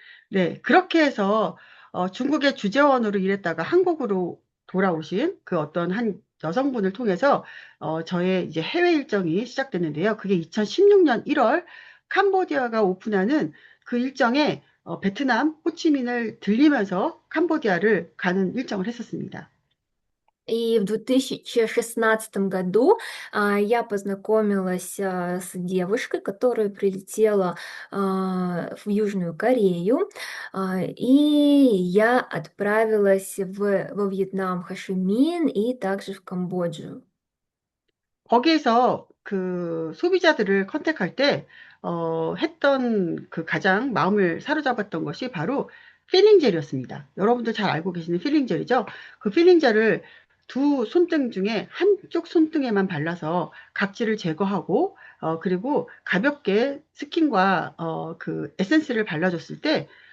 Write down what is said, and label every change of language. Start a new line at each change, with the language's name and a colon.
Korean: 네, 그렇게 해서 중국의 주재원으로 일했다가 한국으로 돌아오신 그 어떤 한 여성분을 통해서 저의 이제 해외 일정이 시작됐는데요. 그게 2016년 1월 캄보디아가 오픈하는 그 일정에 베트남 호치민을 들리면서 캄보디아를 가는 일정을 했었습니다.
Russian: И в 2016 году я познакомилась с девушкой, которая прилетела в Южную Корею, и я отправилась во Вьетнам, Хошимин и также в Камбоджу.
Korean: 거기에서 그 소비자들을 컨택할 때, 했던 그 가장 마음을 사로잡았던 것이 바로 필링젤이었습니다. 여러분들 잘 알고 계시는 필링젤이죠? 그 필링젤을 두 손등 중에 한쪽 손등에만 발라서 각질을 제거하고, 그리고 가볍게 스킨과, 그 에센스를 발라줬을 때